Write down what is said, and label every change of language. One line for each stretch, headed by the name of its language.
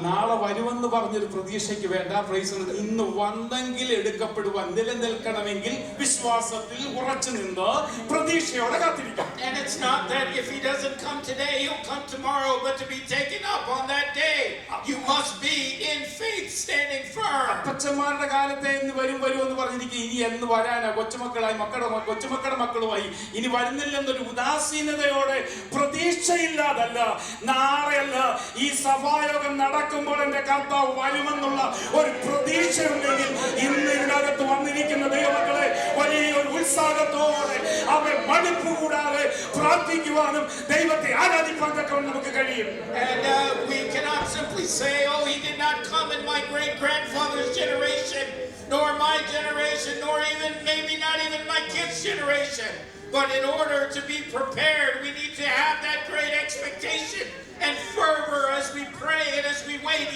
Malayalam: നാളെ വരുമെന്ന് പറഞ്ഞൊരു പ്രതീക്ഷയ്ക്ക് വേണ്ട. പ്രൈസ് ഇന്ന് വന്നെങ്കിൽ എടുക്കപ്പെടുവാൻ നിലനിൽക്കണമെങ്കിൽ വിശ്വാസത്തിൽ ഉറച്ചു നിന്ന് പ്രതീക്ഷയോടെ കാത്തിരിക്കാം.
English: And it's not that if he doesn't come today, he'll come tomorrow, but to be taken up on that day, you must be in faith, standing firm.
Malayalam: അപ്പച്ചന്മാരുടെ കാലത്തെ ഇന്ന് വരും എന്ന് പറഞ്ഞിരിക്കും. ഇനി എന്ന് വരാനാ? കൊച്ചുമക്കളുടെ മക്കളുമായി ഇനി വരുന്നില്ലെന്നൊരു ഉദാസീനതയോടെ പ്രതീക്ഷയില്ലാതല്ല, നാളെയല്ല, ഈ സഭായോഗം നടക്കുമ്പോൾ എന്റെ കർത്താവ് വരുമെന്നുള്ള ഒരു പ്രതീക്ഷയുണ്ടെങ്കിൽ ഇന്ന് ഇതിനകത്ത് വന്നിരിക്കുന്ന ദൈവമക്കളെ വലിയൊരു ഉത്സാഹത്തോടെ അവൻ മടുപ്പ് കൂടാതെ പ്രാർത്ഥിക്കുവാനും ദൈവത്തെ ആരാധിക്കാനൊക്കെ നമുക്ക് കഴിയും.
English: And we cannot simply say, oh, he did not come in my great grandfather's generation, nor my generation, nor even maybe not even my kids' generation. But in order to be prepared, we need to have that great expectation and fervor as we pray and as we wait.